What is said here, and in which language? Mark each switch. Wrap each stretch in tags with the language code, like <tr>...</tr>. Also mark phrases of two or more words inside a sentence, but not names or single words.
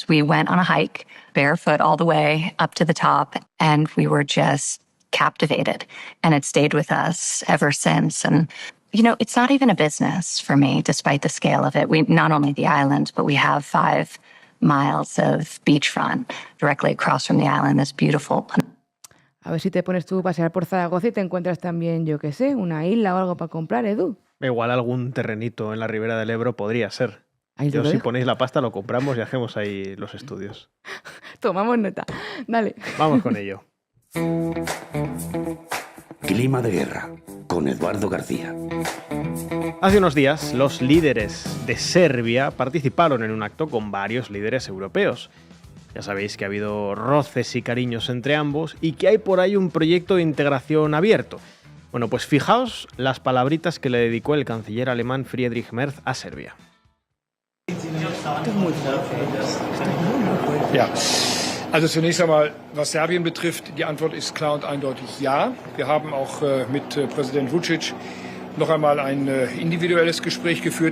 <en>We went on a hike, barefoot all the way up to the top, and we were just captivated. And it stayed with us ever since. And you know, it's not even a business for me, despite the scale of it. We not only the island, but we have 5 miles of beachfront directly across from the island, this beautiful.</en> <es>A ver si te pones tú a pasear por Zaragoza y te encuentras también, yo qué sé, una isla o algo para comprar, Edu. Igual algún terrenito en la ribera del Ebro podría ser. Yo, si ponéis la pasta, lo compramos y hacemos ahí los estudios. Tomamos nota. Dale. Vamos con ello. Clima de guerra, con Eduardo García. Hace unos días, los líderes de Serbia participaron en un acto con varios líderes europeos. Ya sabéis que ha habido roces y cariños entre ambos y que hay por ahí un proyecto de integración abierto. Bueno, pues fijaos las palabritas que le dedicó el canciller alemán Friedrich Merz a Serbia.</es> <de>Ja. Also zunächst einmal, was Serbien betrifft, die Antwort ist klar und eindeutig ja. Wir haben auch mit Präsident Vučić noch einmal ein individuelles Gespräch geführt.</de>